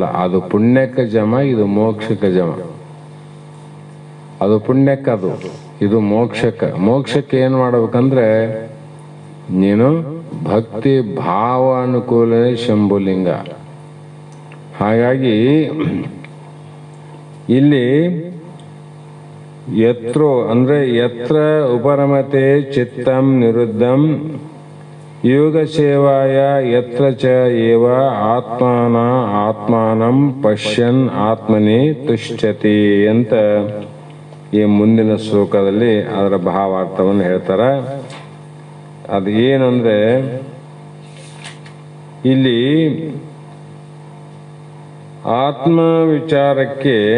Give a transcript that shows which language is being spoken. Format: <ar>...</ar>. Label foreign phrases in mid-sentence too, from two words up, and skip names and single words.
<kn>ಅದು ಪುಣ್ಯಕ್ಕೆ ಜಮ, ಇದು ಮೋಕ್ಷಕ್ಕೆ ಜಮ. ಅದು ಪುಣ್ಯಕ್ಕೆ, ಅದು ಇದು ಮೋಕ್ಷಕ್ಕೆ. ಮೋಕ್ಷಕ್ಕೆ ಏನು ಮಾಡ್ಬೇಕಂದ್ರೆ ನೀನು ಭಕ್ತಿ ಭಾವ ಅನುಕೂಲನೇ ಶಂಭುಲಿಂಗ. ಹಾಗಾಗಿ ಇಲ್ಲಿ ಯತ್ರೋ ಅಂದ್ರೆ</kn> <sa>ಯತ್ರ ಉಪರಮತೆ ಚಿತ್ತಂ ನಿರುದ್ಧಂ ಯೋಗ ಸೇವಾಯ ಯತ್ರ ಚ ಏವ ಆತ್ಮಾನಂ ಪಶ್ಯನ್ ಆತ್ಮನಿ ತುಷ್ಯತಿ</sa> <kn>ಅಂತ ಈ ಮುಂದಿನ ಶ್ಲೋಕದಲ್ಲಿ ಅದರ ಭಾವಾರ್ಥವನ್ನು ಹೇಳ್ತಾರೆ. ಅದು ಏನಂದ್ರೆ ಇಲ್ಲಿ ಆತ್ಮ ವಿಚಾರಕ್ಕೆ</kn>